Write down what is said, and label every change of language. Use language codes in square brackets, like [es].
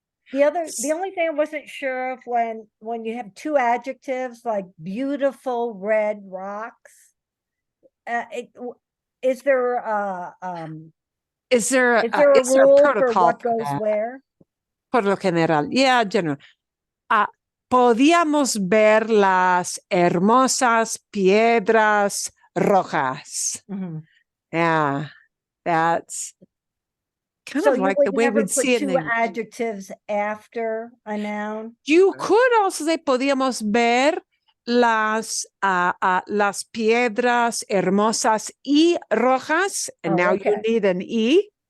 [en] The only thing I wasn't sure of when you have two adjectives like beautiful red rocks, is there a rule for what goes where? [es] Por lo general, yeah, general. Podíamos ver las hermosas piedras rojas. [en] Yeah, that's kind of like the way we'd see it. Two adjectives after a noun. You could also say [es] podíamos ver las piedras hermosas y rojas, [en] and now you need an y.